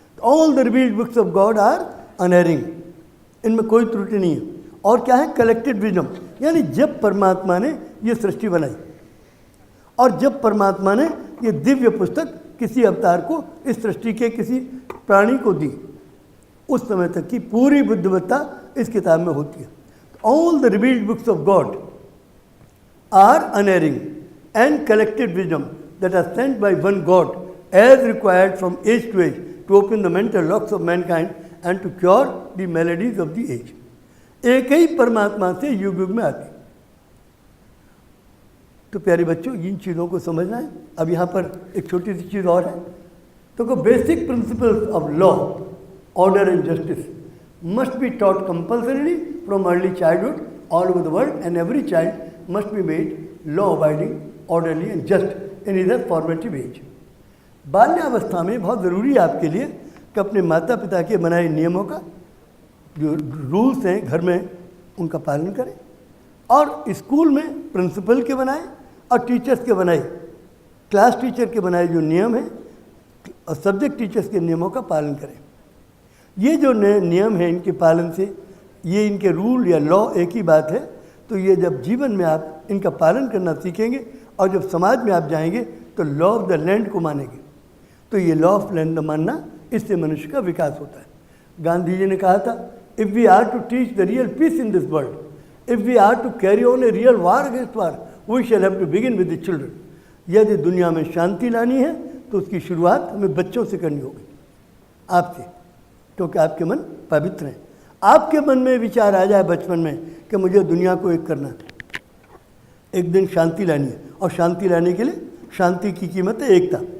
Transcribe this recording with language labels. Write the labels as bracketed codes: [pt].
[en] all the revealed books of God are unerring, [hi] इनमें कोई त्रुटि नहीं है। और क्या है? कलेक्टेड विजडम, यानी जब परमात्मा ने ये सृष्टि बनाई और जब परमात्मा ने ये दिव्य पुस्तक किसी अवतार को इस सृष्टि के किसी प्राणी को दी, उस समय तक की पूरी बुद्धिमत्ता इस किताब में होती है। [en] All the revealed books of God are unerring and collected wisdom that are sent by one God as required from age to age to open the mental locks of mankind and to cure the maladies of the age। [hi] एक ही परमात्मा से युग युग में आती। तो प्यारे बच्चों, इन चीज़ों को समझना है। अब यहाँ पर एक छोटी सी चीज़ और है, तो [en] Basic principles of law, order and justice must be taught compulsorily from early childhood all over the world and every child must be made law abiding, orderly and just in their formative age. [hi] बाल्यावस्था में बहुत ज़रूरी है आपके लिए कि अपने माता पिता के बनाए नियमों का, जो रूल्स हैं घर में, उनका पालन करें, और स्कूल में प्रिंसिपल के बनाए और टीचर्स के बनाए, क्लास टीचर के बनाए जो नियम हैं और सब्जेक्ट टीचर्स के नियमों का पालन करें। ये जो नए नियम हैं, इनके पालन से, ये इनके रूल या लॉ एक ही बात है। तो ये जब जीवन में आप इनका पालन करना सीखेंगे और जब समाज में आप जाएंगे तो लॉ ऑफ द लैंड को मानेंगे। तो ये लॉ ऑफ लैंड मानना, इससे मनुष्य का विकास होता है। गांधी जी ने कहा था [en] if we are to teach the real peace in this world, if we are to carry on a real war against war, we shall have to begin with the children. [hi] यदि दुनिया में शांति लानी है तो उसकी शुरुआत हमें बच्चों से करनी होगी, आपसे, क्योंकि आपके मन पवित्र हैं। आपके मन में विचार आ जाए बचपन में कि मुझे दुनिया को एक करना है, एक दिन शांति लानी है, और शांति लाने के लिए शांति की कीमत है एकता।